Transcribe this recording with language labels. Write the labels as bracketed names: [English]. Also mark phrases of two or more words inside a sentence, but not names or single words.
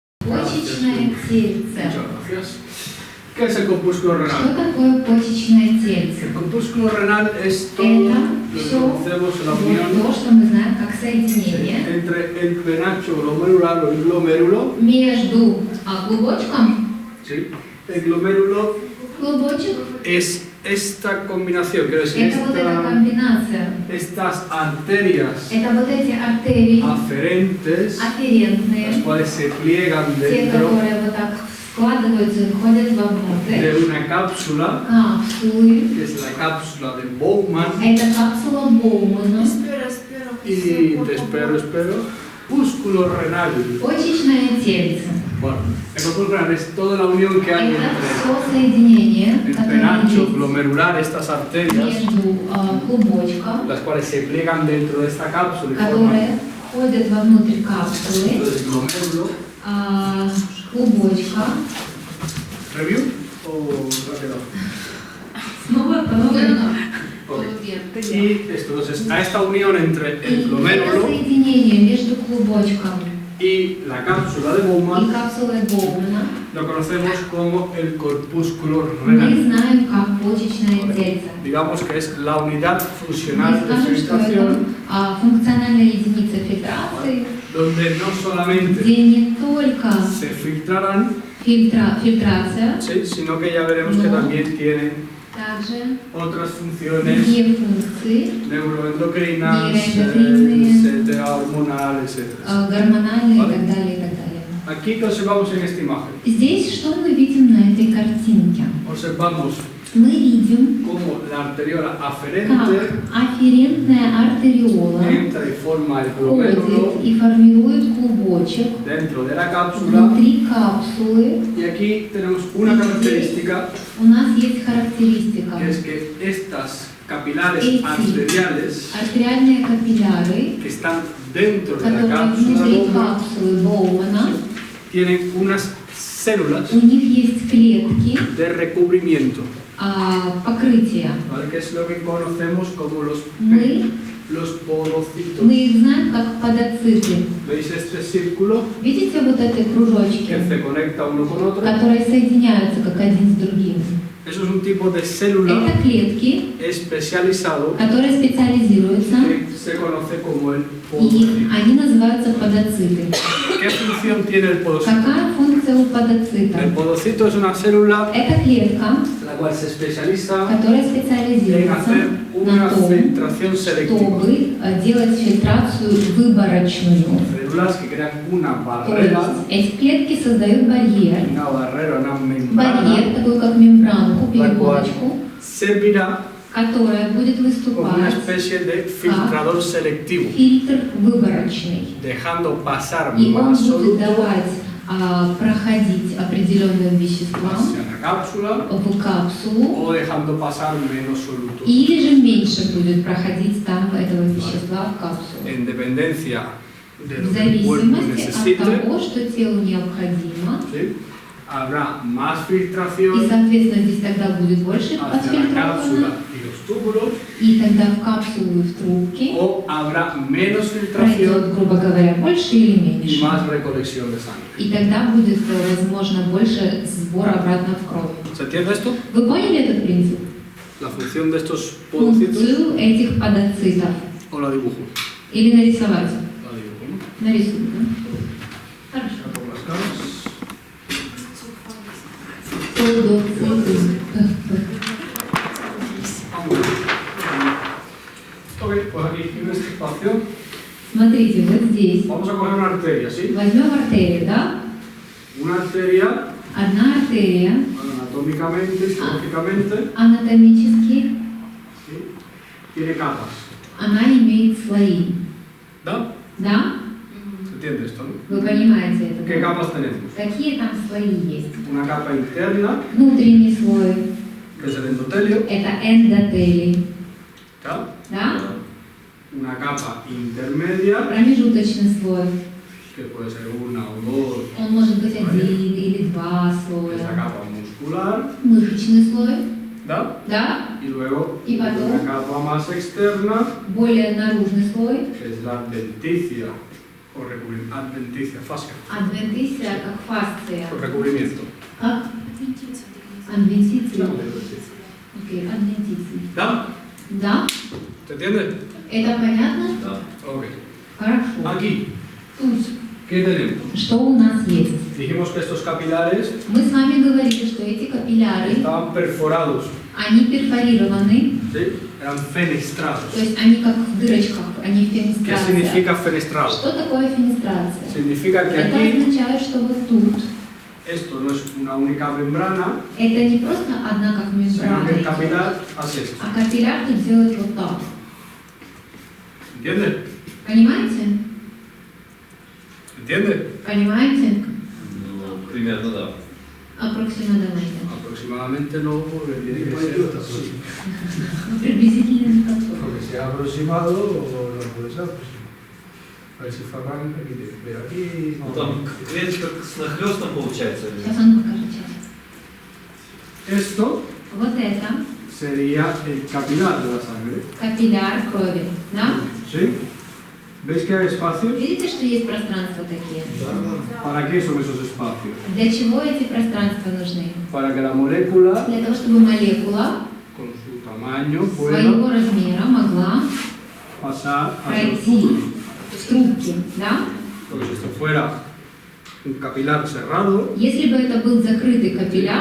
[Russian] Почечное тельце. [Spanish] Muchas gracias. ¿Qué es el corpúsculo renal? [Russian] Что такое почечное тельце? [Spanish] El corpúsculo renal es todo [Russian] Это [Spanish] lo que [Russian] все [Spanish] conocemos en la unión [Russian] то, что мы знаем как соединение [Spanish] entre el penacho glomerular o el glomérulo. [Russian] между клубочком. [Spanish] Sí. El glomérulo [Russian] Клубочек. [Spanish] es esta combinación, quiero decir, [Russian] Это вот эта комбинация. [Spanish] estas arterias [Russian] Это вот эти артерии [Spanish] aferentes, las [Russian] афферентные, [Spanish] cuales se pliegan [Russian] те, [Spanish] dentro [Russian] которые вот так складываются и входят [Spanish] de [Russian] вовнутрь. [Spanish] una cápsula, [Russian] Капсулы. [Spanish] que es la cápsula de Bowman. [Russian] Это капсула Боумана. [Spanish] Y te espero. Músculo renal. [Russian] Почечное тельце. [Spanish] Bueno, el músculo renal es toda la unión que hay [Russian] Это [Spanish] entre [Russian] все соединение, [Spanish] el [Russian] которое [Spanish] penacho [Russian] есть [Spanish] glomerular, estas arterias, [Russian] между клубочком, [Spanish] las cuales se pliegan dentro de esta cápsula y forman [Russian] которые входят вовнутрь капсулы, [Spanish] el glomérulo. [Russian] клубочка. [Spanish] ¿Review o rápido? [Russian] Снова [Spanish] Ok. Y esto, entonces, a esta unión entre el [Russian] это [Spanish] glomérulo [Russian] соединение между клубочком [Spanish] y la cápsula de [Russian] и [Spanish] Bowman [Russian] капсулой Боумана [Spanish] lo conocemos como el corpúsculo [Russian] мы [Spanish] renal. [Russian] знаем как почечное тельце. [Spanish] Digamos que es la unidad [Russian] Мы [Spanish] funcional de [Russian] скажем, что это [Spanish] filtración [Russian] функциональная единица фильтрации, [Spanish] donde no solamente [Russian] где не только [Spanish] se filtrarán, [Russian] фильтрация, [Spanish] sí, sino que ya veremos que también tienen [Russian] также [Spanish] otras funciones [Russian] другие функции, [Spanish] neuroendocrinas, Neuroendocrinas, etcétera, hormonales, etc. [Russian] гормональные [Spanish] Vale. [Russian] и так далее, и так далее. [Spanish] Aquí ¿qué observamos en esta imagen? [Russian] Здесь что мы видим на этой картинке? [Spanish] Observamos [Russian] Мы видим, [Spanish] cómo la arteriola [Russian] как [Spanish] aferente [Russian] афферентная артериола [Spanish] entra y forma el [Russian] входит [Spanish] glomérulo [Russian] и формирует клубочек [Spanish] dentro de la cápsula. [Russian] внутри капсулы. [Spanish] Y aquí tenemos una característica, [Russian] У нас есть характеристика. [Spanish] que es que estas capilares [Russian] Эти [Spanish] arteriales [Russian] артериальные капилляры, [Spanish] que están dentro de la [Russian] которые [Spanish] cápsula [Russian] внутри [Spanish] Bowman [Russian] капсулы Боумана, [Spanish] tienen unas células [Russian] у них есть клетки [Spanish] de recubrimiento, [Russian] покрытия. [Spanish] ¿vale? Que es lo que conocemos como los podocitos. [Russian] Мы их знаем как подоциты. [Spanish] ¿Veis este círculo [Russian] Видите вот эти кружочки, [Spanish] que se conecta uno con otro? [Russian] которые соединяются как один с другим? [Spanish] Eso es un tipo de célula [Russian] Это клетки, [Spanish] especializado [Russian] которые специализируются, [Spanish] que se conoce como el [Russian] и [Spanish] podocito. [Russian] они называются подоциты. [Spanish] ¿Qué función tiene el podocito? [Russian] Какая функция у подоцита? [Spanish] El podocito es una célula [Russian] Это клетка, [Spanish] la cual se especializa [Russian] которая [Spanish] en [Russian] специализируется [Spanish] hacer una [Russian] на том, [Spanish] filtración selectiva. [Russian] чтобы делать фильтрацию выборочную. [Spanish] Células que crean una [Russian] То [Spanish] barrera, [Russian] есть эти клетки создают барьер, [Spanish] una membrana, [Russian] барьер, такой как мембранку, [Spanish] la cual [Russian] перегородочку, [Spanish] servirá [Russian] которая будет [Spanish] como una [Russian] выступать [Spanish] especie de filtrador selectivo, [Russian] фильтр выборочный. [Spanish] dejando pasar [Russian] И он [Spanish] más [Russian] будет [Spanish] solutos [Russian] давать проходить определенным веществам [Spanish] hacia la cápsula [Russian] в капсулу, [Spanish] o dejando pasar menos solutos. [Russian] или же меньше будет проходить там этого вещества в капсулу. [Spanish] En dependencia de [Russian] В [Spanish] lo que el cuerpo [Russian] зависимости от [Spanish] necesite, [Russian] того, что телу необходимо, [Spanish] ¿sí? Habrá más [Russian] и, [Spanish] filtración [Russian] соответственно, здесь тогда будет больше [Spanish] hacia la [Russian] отфильтровано, [Spanish] cápsula y los túbulos, [Russian] и тогда в капсулу и в трубки [Spanish] o habrá menos [Russian] пройдет, [Spanish] filtración [Russian] грубо говоря, больше или [Spanish] y [Russian] меньше. [Spanish] más recolección de sangre. [Russian] И тогда будет, возможно, больше сбора обратно в кровь. [Spanish] ¿Se entiende esto? [Russian] Вы поняли этот принцип? [Spanish] La función de estos podocitos, [Russian] Функцию этих подоцитов. [Spanish] o la dibujo. [Russian] Или нарисовать? [Spanish] La dibujo, ¿no? [Russian] Нарисуем, да? Хорошо. [Spanish] Ya por las caras. [Russian] Подоциты. [Spanish] Ok, pues aquí en este espacio [Russian] Смотрите, вот здесь. [Spanish] vamos a coger una arteria, ¿sí? [Russian] Возьмем артерию, да? [Spanish] Una arteria, [Russian] Одна артерия [Spanish] anatómicamente, histológicamente, [Russian] анатомически, [Spanish] ¿sí? Tiene capas, [Russian] она имеет слои. ¿da? Да? [Spanish] ¿Se entiende esto, no? [Russian] Вы понимаете это? [Spanish] ¿Qué [Russian] да? [Spanish] capas tenemos? [Russian] Какие там слои есть? [Spanish] Una capa interna, [Russian] Внутренний слой [Spanish] que es el endotelio, – [Russian] это эндотелий. ¿da? Да? [Spanish] Una capa intermedia, [Russian] Промежуточный слой. [Spanish] que puede ser una o dos, [Russian] Он может быть один или два [Spanish] es la [Russian] слоя. [Spanish] capa muscular, [Russian] Мышечный слой. ¿da? Да? [Spanish] Y luego [Russian] Y потом. [Spanish] una capa más externa, [Russian] Более наружный слой. [Spanish] que es la adventicia o recubrimiento. Adventicia, fascia. [Russian] Адвентиция как фасция. [Spanish] O recubrimiento. [Russian] Как? Адвентиция. Окей, адвентиция. ¿Da? Да? [Spanish] ¿Se entiende? [Russian] Это понятно? Да. Ok. Хорошо. [Spanish] Aquí, [Russian] Тут, [Spanish] ¿qué tenemos? [Russian] что у нас есть? [Spanish] Dijimos que estos capilares [Russian] Мы с вами говорили, что эти капилляры, [Spanish] estaban perforados, [Russian] они перфорированы, [Spanish] ¿sí? Eran fenestrados. [Russian] то есть они как в дырочках, они [Spanish] ¿Qué [Russian] фенестрация. [Spanish] significa fenestrado? [Russian] Что такое фенестрация? [Spanish] Significa que [Russian] Это [Spanish] aquí [Russian] означает, что вот тут [Spanish] esto no es una única membrana, [Russian] это не просто одна как [Spanish] sino [Russian] мембрана, [Spanish] que el [Russian] идет, [Spanish] capilar hace esto. [Russian] а капилляр тут делает вот так. [Spanish] ¿Entiende? [Russian] Понимаете? [Spanish] ¿Entiende? [Russian] Понимаете? Ну, примерно, да. Аппроксимативно. [Spanish] Aproximadamente no, porque tiene que ser así. [Russian] Приблизительно не такое. [Spanish] Porque sea aproximado o no puede ser aproximado. A ver si Ferran aquí tiene. Pero aquí. [Russian] Ну, там клетка с нахлёстом получается. или- Сейчас он покажет. Сейчас. [Spanish] Esto [Russian] Вот это [Spanish] sería el capilar de la sangre. [Russian] капилляр крови. Да? [Spanish] ¿Sí? ¿Veis que hay espacios? [Russian] Видите, что есть пространства такие? [Spanish] ¿Para qué son esos espacios? [Russian] Для чего эти пространства нужны? [Spanish] Para que la molécula, [Russian] Для того, чтобы молекула [Spanish] con su tamaño, [Russian] своего [Spanish] pueda [Russian] размера могла [Spanish] pasar hacia los [Russian] пройти [Spanish] túbulos. [Russian] в трубки. Да? [Spanish] Porque si esto fuera un capilar cerrado, [Russian] Если бы это был закрытый капилляр,